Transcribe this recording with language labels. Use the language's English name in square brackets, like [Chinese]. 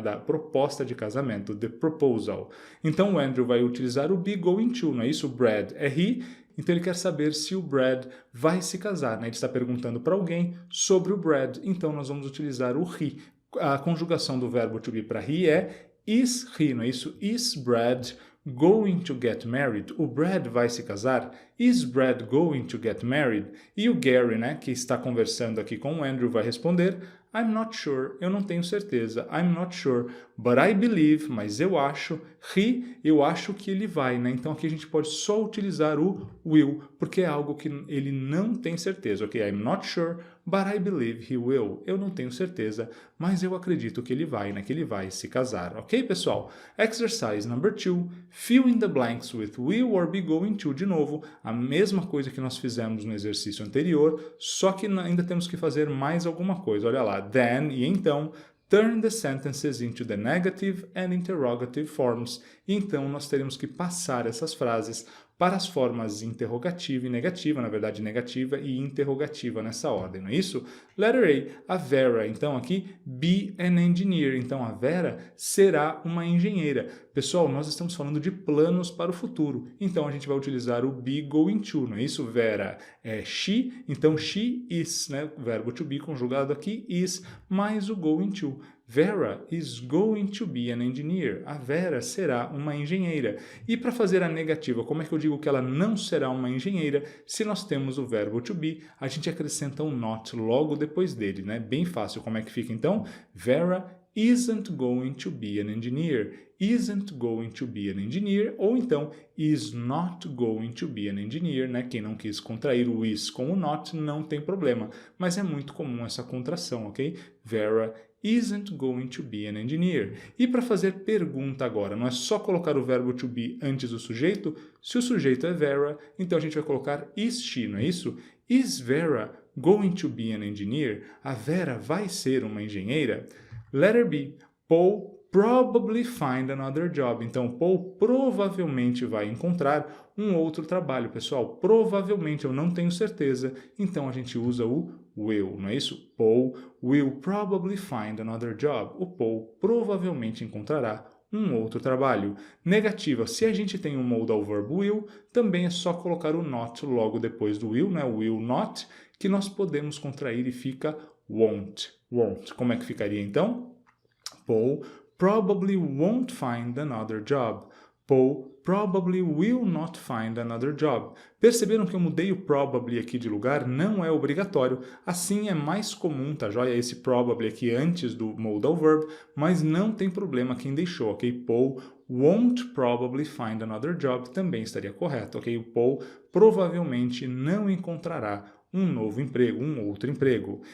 [Portuguese] Da proposta de casamento, [English] the proposal. [Portuguese] Então o Andrew vai utilizar o be going to, não é isso? O Brad é he, então ele quer saber se o Brad vai se casar, né? Ele está perguntando para alguém sobre o Brad, então nós vamos utilizar o he. A conjugação do verbo to be para he é is he, não é isso? [English] Is Brad going to get married? [Portuguese] O Brad vai se casar? [English] Is Brad going to get married? [Portuguese] E o Gary, né, que está conversando aqui com o Andrew, vai responder [English] I'm not sure, [Portuguese] eu não tenho certeza, [English] I'm not sure, but I believe, [Portuguese] mas eu acho, eu acho que ele vai, né? Então aqui a gente pode só utilizar o will, porque é algo que ele não tem certeza, ok? [English] I'm not sure, but I believe he will. [Portuguese] Eu não tenho certeza, mas eu acredito que ele vai, né? Que ele vai se casar, ok, pessoal? [English] Exercise number 2, fill in the blanks with will or be going to, [Portuguese] de novo, a mesma coisa que nós fizemos no exercício anterior, só que ainda temos que fazer mais alguma coisa, olha lá, [English] then [Portuguese] e então, [English] turn the sentences into the negative and interrogative forms. [Portuguese] E então nós teremos que passar essas frases para as formas interrogativa e negativa, na verdade negativa e interrogativa nessa ordem, não é isso? [English] Letter A, [Portuguese] a Vera, então aqui, [English] be an engineer, [Portuguese] então a Vera será uma engenheira. Pessoal, nós estamos falando de planos para o futuro, então a gente vai utilizar o be going to, não é isso? Vera é she, então she is, né? O verbo to be conjugado aqui, is, mais o going to. [English] Vera is going to be an engineer. [Portuguese] A Vera será uma engenheira. E para fazer a negativa, como é que eu digo que ela não será uma engenheira? Se nós temos o verbo to be, a gente acrescenta um not logo depois dele, né? Bem fácil. Como é que fica então? [English] Vera isn't going to be an engineer. Isn't going to be an engineer, [Portuguese] ou então [English] is not going to be an engineer, [Portuguese] né? Quem não quis contrair o is com o not não tem problema, mas é muito comum essa contração, ok? [English] Vera isn't going to be an engineer. [Portuguese] E para fazer pergunta agora, não é só colocar o verbo to be antes do sujeito? Se o sujeito é Vera, então a gente vai colocar [English] is she, [Portuguese] não é isso? [English] Is Vera going to be an engineer? [Portuguese] A Vera vai ser uma engenheira? [English] Letter B, Paul probably find another job. [Portuguese] Então, Paul provavelmente vai encontrar um outro trabalho, pessoal. Provavelmente, eu não tenho certeza. Então, a gente usa o will, não é isso? [English] Paul will probably find another job. [Portuguese] O Paul provavelmente encontrará um outro trabalho. Negativa, se a gente tem um modal verb will, também é só colocar o not logo depois do will, né? [English] Will not, [Portuguese] que nós podemos contrair e fica won't. Won't. Como é que ficaria então? [English] Paul probably won't find another job. Paul probably will not find another job. [Portuguese] Perceberam que eu mudei o probably aqui de lugar? Não é obrigatório. Assim é mais comum, tá joia? Esse probably aqui antes do modal verb, mas não tem problema quem deixou, ok? Paul [English] won't probably find another job [Portuguese] também estaria correto, ok? O Paul provavelmente não encontrará um novo emprego, um outro emprego.